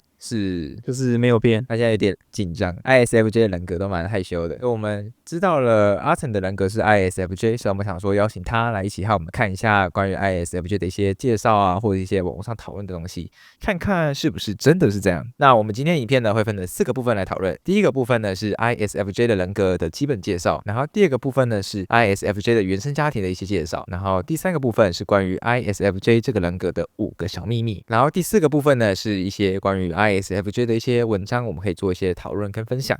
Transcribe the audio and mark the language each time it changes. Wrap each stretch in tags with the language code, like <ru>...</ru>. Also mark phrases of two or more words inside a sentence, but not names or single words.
<zh>就是沒有變，大家有點緊張。ISFJ 的人格都蠻害羞的。我們知道了阿騰的人格是 ISFJ， 所以我們想說邀請他來一起和我們看一下關於 ISFJ 的一些介紹啊，或者一些網絡上討論的東西，看看是不是真的是這樣。那我們今天影片呢會分成4個部分來討論。第一個部分呢是 ISFJ 的人格的基本介紹，然後第二個部分呢是 ISFJ 的原生家庭的一些介紹，然後第3個部分是關於 ISFJ 這個人格的5個小祕密，然後第4個部分呢是一些關於ISFJ 的一些文章，我們可以做一些討論跟分享。</zh>